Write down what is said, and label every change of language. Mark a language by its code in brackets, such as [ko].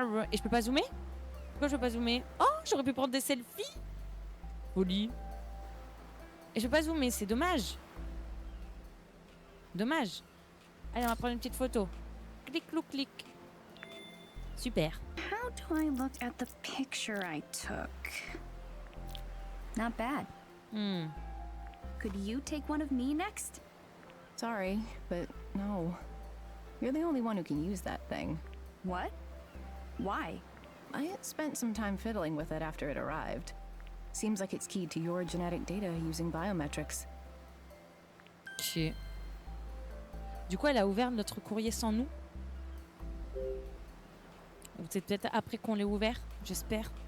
[fr] Et je peux pas zoomer? Pourquoi je peux pas zoomer? Oh, j'aurais pu prendre des selfies. Folie. Et je peux pas zoomer, c'est dommage. Dommage. Allez, on va prendre une petite photo. Clic, clou, clic. Super. [en] How do I look at the picture I took? Not bad. Could you take one of me next? Sorry, but no. You're the only one who can use that thing. What? Why? I spent some time fiddling with it after it arrived. Seems like it's keyed to your genetic data using biometrics. Ok. [fr] Du coup, elle a ouvert notre courrier sans nous. Ou c'est peut-être après qu'on l'ait ouvert, j'espère.